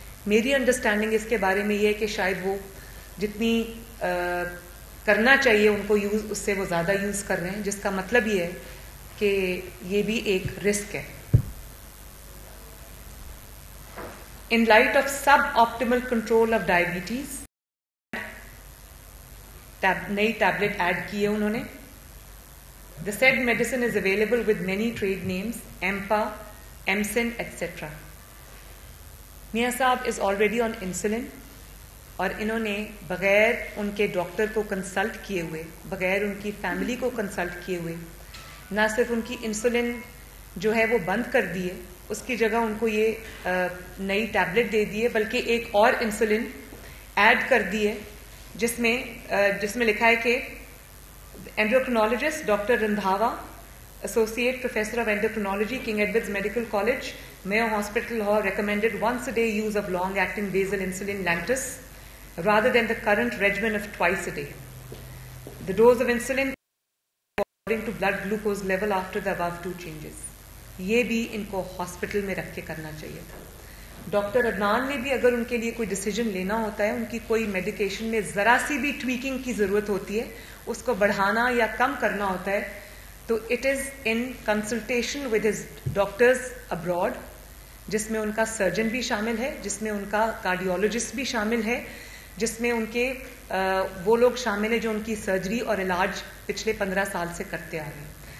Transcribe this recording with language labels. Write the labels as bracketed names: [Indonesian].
[Urdu] میری انڈرسٹینڈنگ اس کے بارے میں یہ ہے کہ شاید وہ جتنی کرنا چاہیے ان کو یوز, اس سے وہ زیادہ یوز کر رہے ہیں, جس کا مطلب یہ ہے کہ یہ بھی ایک رسک ہے. [English] in light of suboptimal control of diabetes, [Urdu] نئی ٹیبلٹ ایڈ کی ہے انہوں نے. [English] The said medicine is available with many trade names, EMPA, EMSIN, etc. [Urdu] میاں صاحب [English] is already on insulin, [Urdu] اور انہوں نے بغیر ان کے ڈاکٹر کو کنسلٹ کیے ہوئے, بغیر ان کی فیملی کو کنسلٹ کیے ہوئے, نہ صرف ان کی انسولن جو ہے وہ بند کر دی ہے, اس کی جگہ ان کو یہ نئی ٹیبلٹ دے دی ہے, بلکہ ایک اور انسولن ایڈ کر دی ہے جس میں لکھا ہے کہ [English] endocrinologist Dr. Randhawa, Associate Professor of Endocrinology, King Edward's Medical College, Mayo Hospital, Lahore, recommended once a day use of long-acting basal insulin Lantus rather than the current regimen of twice a day. The dose of insulin according to blood glucose level after the above two changes. [Urdu] یہ بھی ان کو hospital میں رکھ کے کرنا چاہیے تھا. Doctor Adnan نے بھی اگر ان کے لیے کوئی ڈیسیجن لینا ہوتا ہے, ان کی کوئی میڈیکیشن میں ذرا سی بھی ٹویکنگ کی ضرورت ہوتی ہے, اس کو بڑھانا یا کم کرنا ہوتا ہے, تو [English] it is in consultation with his doctors abroad, [Urdu] جس میں ان کا سرجن بھی شامل ہے, جس میں ان کا کارڈیولوجسٹ بھی شامل ہے, جس میں ان کے وہ لوگ شامل ہیں جو ان کی سرجری اور علاج پچھلے 15 سال سے کرتے آ رہے ہیں.